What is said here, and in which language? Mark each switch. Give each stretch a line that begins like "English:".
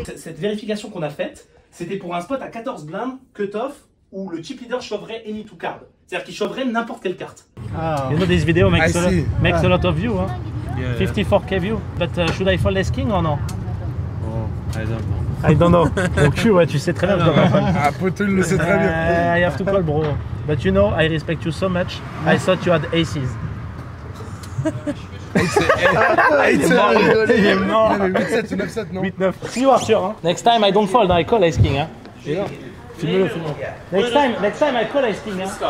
French: Cette vérification qu'on a faite, c'était pour un spot à 14 blindes, cut-off, où le chip leader shoverait
English: any two card.
French: C'est-à-dire qu'il shoverait n'importe quelle carte. Ah.
English: You know this video makes a lot of views. Hein? Yeah. 54K view. But should I fold Ace King or no? Oh, I don't know. I don't know.
French: Donc ouais, tu sais très bien que je dois pas fold. Ah, Poteau, il le sait très bien.
English: I have to call, bro. But you know, I respect you so much. I thought you had aces.
French: Il est mort. 8-7 ou 9-7, non?
English: 8-9. See you, Arthur. Hein? Next time, I don't fold. I call Ace King. Hein?
French: Filme-le, filme-le.
English: Next time, I call Ace King. Hein?